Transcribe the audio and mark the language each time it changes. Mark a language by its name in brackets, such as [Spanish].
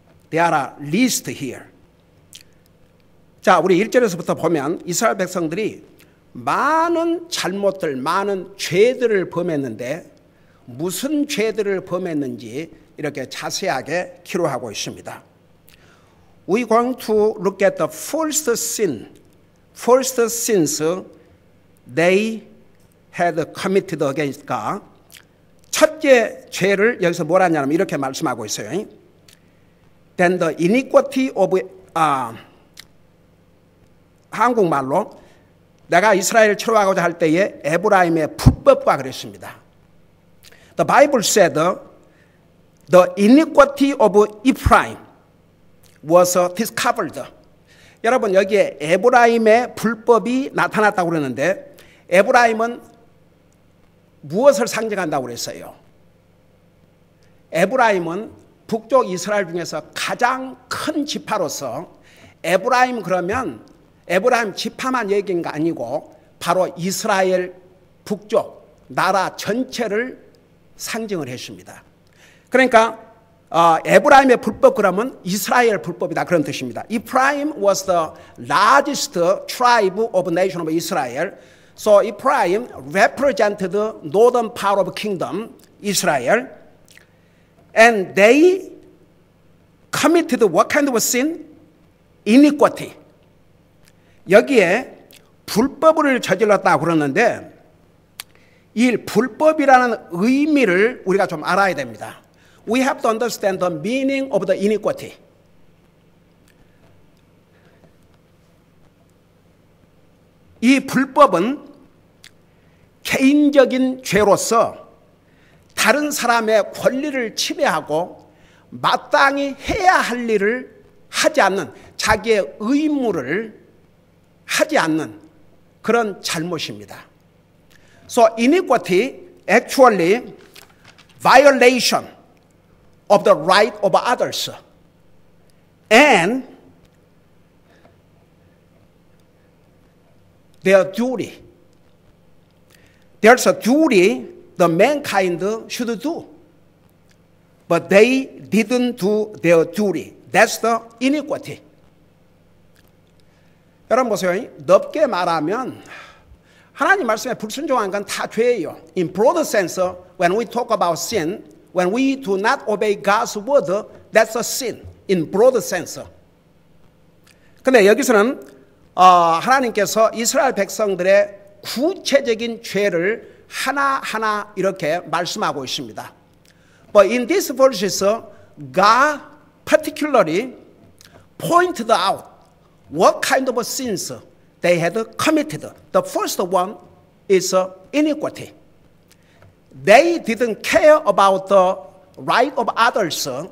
[English] There are listed here. [Korean] 자, 우리 1절에서부터 보면 이스라엘 백성들이 많은 잘못들, 많은 죄들을 범했는데 무슨 죄들을 범했는지 이렇게 자세하게 기록하고 있습니다. [English] We're going to look at the first sin, first sins they had committed against God. [Korean] 첫째 죄를 여기서 뭐라 하냐면 이렇게 말씀하고 있어요. [English] Then the iniquity of [Korean] 한국말로 내가 이스라엘을 치료하고자 할 때에 에브라임의 불법과 그랬습니다. [English] The Bible said the iniquity of Ephraim was discovered. [Korean] 여러분 여기에 에브라임의 불법이 나타났다고 그러는데 에브라임은 무엇을 상징한다고 그랬어요? 에브라임은 북쪽 이스라엘 중에서 가장 큰 지파로서 에브라임 그러면 에브라임 지파만 얘기한 게 아니고 바로 이스라엘 북쪽 나라 전체를 상징을 했습니다. 그러니까 에브라임의 불법 그러면 이스라엘 불법이다 그런 뜻입니다. [English] Ephraim was the largest tribe of nation of Israel. So Ephraim represented the northern part of kingdom Israel, and they committed what kind of sin? Iniquity. [Korean] 여기에 불법을 저질렀다고 그러는데 이 불법이라는 의미를 우리가 좀 알아야 됩니다. [English] We have to understand the meaning of the iniquity. [Korean] 이 불법은 개인적인 죄로서 다른 사람의 권리를 침해하고 마땅히 해야 할 일을 하지 않는 자기의 의무를 하지 않는 그런 잘못입니다. [English] So iniquity actually violation of the right of others and their duty. There's a duty the mankind should do, but they didn't do their duty. That's the iniquity. [Korean] 여러분 보세요. 넓게 말하면 하나님 말씀에 불순종한 건 다 죄예요. [English] In broad sense, when we talk about sin, when we do not obey God's word, that's a sin. In broad sense. [Korean] 근데 여기서는 하나님께서 이스라엘 백성들의 구체적인 죄를 하나하나 이렇게 말씀하고 있습니다. [English] But in these verses, God particularly pointed out what kind of sins they had committed. The first one is iniquity. They didn't care about the right of others.